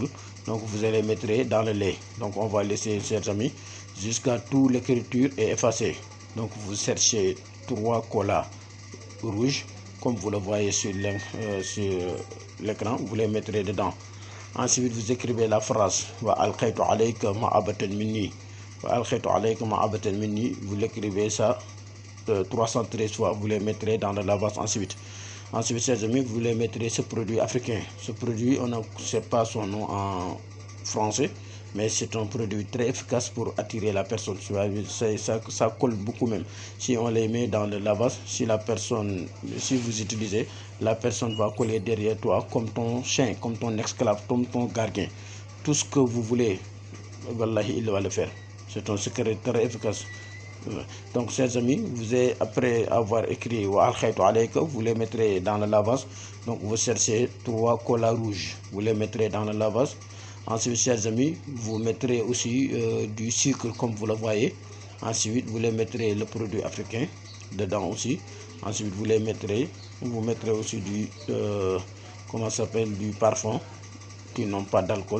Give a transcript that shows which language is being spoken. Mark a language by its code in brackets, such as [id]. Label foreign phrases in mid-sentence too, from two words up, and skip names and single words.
[fr] Donc vous allez mettre dans le lait. Donc on va laisser, chers amis, jusqu'à tout l'écriture est effacée. Donc vous cherchez 3 colas rouges, comme vous le voyez sur l'écran, vous les mettrez dedans. Ensuite, vous écrivez la phrase [ar] وألقيت عليك محبة مني. وألقيت عليك محبة مني. [fr] Vous l'écrivez ça 313 fois. Vous les mettrez dans le lavage ensuite. Ensuite, chers amis, vous les mettrez ce produit africain. Ce produit, on ne sait pas son nom en français, mais c'est un produit très efficace pour attirer la personne. Ça colle beaucoup même. Si on les met dans le lavage, si vous utilisez, la personne va coller derrière toi comme ton chien, comme ton esclave, comme ton gardien. Tout ce que vous voulez, wallahi, il va le faire. C'est un secret très efficace. Donc, chers amis, après avoir écrit [ar] وألقيت عليك, [fr] vous les mettrez dans le lavage. Donc, vous cherchez 3 colas rouges, vous les mettrez dans le lavage. Ensuite, chers amis, vous mettrez aussi du sucre comme vous le voyez. Ensuite, vous les mettrez le produit africain dedans aussi. Ensuite, vous mettrez aussi du du parfum qui n'ont pas d'alcool.